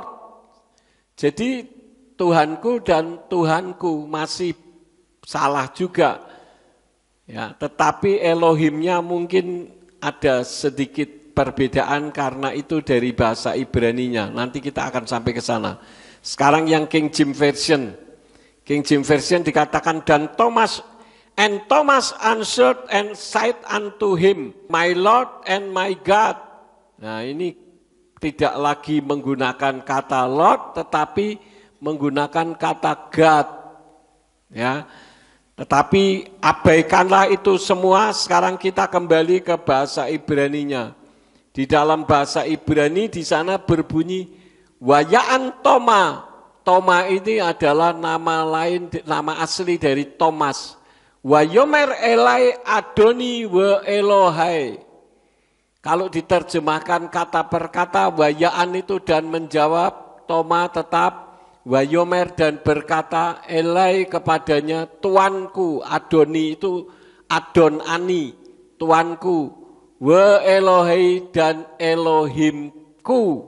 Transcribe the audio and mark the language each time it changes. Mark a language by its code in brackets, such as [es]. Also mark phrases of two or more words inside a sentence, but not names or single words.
[id] Jadi Tuhanku dan Tuhanku masih salah juga. Ya, tetapi Elohimnya mungkin ada sedikit perbedaan karena itu dari bahasa Ibraninya. Nanti kita akan sampai ke sana. Sekarang yang King James Version. [en] King James Version [id] dikatakan, dan [en] Thomas answered and said unto him, My Lord and my God. [id] Nah, ini tidak lagi menggunakan kata Lord, tetapi menggunakan kata God. Ya, tetapi abaikanlah itu semua. Sekarang kita kembali ke bahasa Ibraninya. Di dalam bahasa Ibrani di sana berbunyi [he] Wayaan Toma. [id] Toma ini adalah nama lain, nama asli dari Thomas. [he] Wayomer elai Adoni wa Elohai. [id] Kalau diterjemahkan kata per kata, wayaan itu dan menjawab, Toma tetap, wayomer dan berkata, elai kepadanya, Tuanku. Adoni itu [he] Adon Ani, [id] Tuanku. [he] Wa Elohai [id] dan Elohimku.